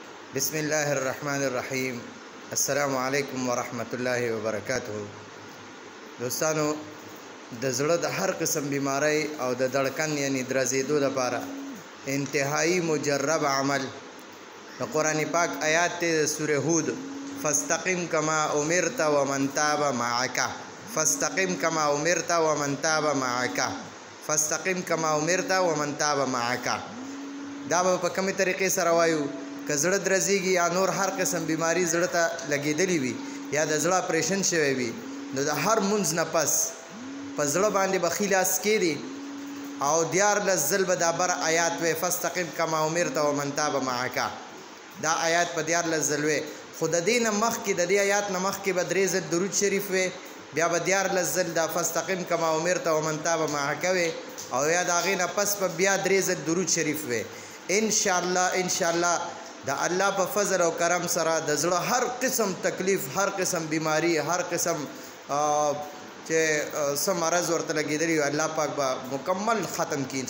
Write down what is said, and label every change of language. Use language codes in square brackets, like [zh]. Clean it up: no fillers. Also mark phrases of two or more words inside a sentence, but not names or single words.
[ar] بسم الله الرحمن الرحيم. السلام عليكم ورحمة الله وبركاته. [ps] दोस्तانو د زړه د هر قسم بیماری او د دړکن یعنی درزیدو لپاره انتهایی مجرب عمل د قرآن پاک آیات ته سوره هود [ar] فاستقم کما امرت ومن تاب معك فاستقم کما امرت ومن تاب معك فاستقم کما امرت ومن تاب معك. [ps] دا په کومه طریقې سره وایو؟ که زړه درزیږي یا نور هر قسم بیماری زړه ته لګېدلی وي یا د زړه اپریشن شوی وي نو د هر منځ نه پس په زړه باندې به ښي لاس کېږدي او 14 ځل به دا بر آیات وی [ar] فاستقم کما امرت ومن تاب معك. [ps] دا آیات په 14 ځل وی، خو د دې نه مخکې د دې آیات نه مخکې به 3 ځل درود شریف وی، بیا به 14 ځل دا [ar] فاستقم کما امرت ومن تاب معك [ps] وی، او یا د هغې نه پس به بیا 3 ځل درود شریف وی. انشاءالله د الله په فضل او کرم سره د زړه هر قسم تکلیف، هر قسم بیماری، هر قسم چې څه مرض ورته لګېدلی وي الله پاک به مکمل ختم کړي.